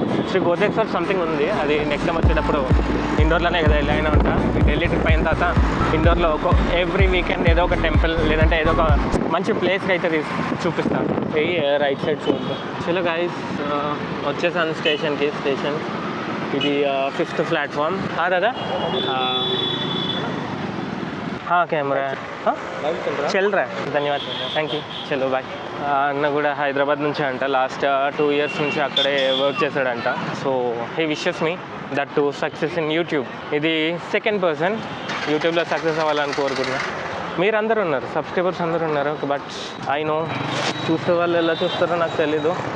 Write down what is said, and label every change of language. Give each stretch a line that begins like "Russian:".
Telugu: Shri గోదేశ్వర్ something ఉంది, అది next time వచ్చేటప్పుడు ఇండోర్లోనే కదా వెళ్ళైనా ఉంటా. ఈ ఢిల్లీ ట్రిప్ అయిన తర్వాత ఇండోర్లో ఎవ్రీ వీకెండ్ ఏదో ఒక టెంపుల్ లేదంటే ఏదో ఒక మంచి ప్లేస్కి అయితే చూపిస్తాను. రైట్ సైడ్ చూద్దాం. చలో గైస్, వచ్చేసాను స్టేషన్కి. స్టేషన్ ఇది 5th ప్లాట్ఫామ్.
Hindi: దాదా कैमरा चल रहा है, धन्यवाद, थैंक यू, चलो बाय.
Telugu: అన్న కూడా హైదరాబాద్ నుంచి అంట, లాస్ట్ 2 years నుంచి అక్కడే వర్క్ చేశాడంట.
English: So he wishes me that to success in YouTube.
Telugu: ఇది సెకండ్ పర్సన్ యూట్యూబ్లో సక్సెస్ అవ్వాలని కోరుకుంటున్నా. మీరందరూ ఉన్నారు, సబ్స్క్రైబర్స్ అందరూ ఉన్నారు,
English: but I know
Telugu: చూసే వాళ్ళు ఎలా చూస్తారో నాకు తెలీదు.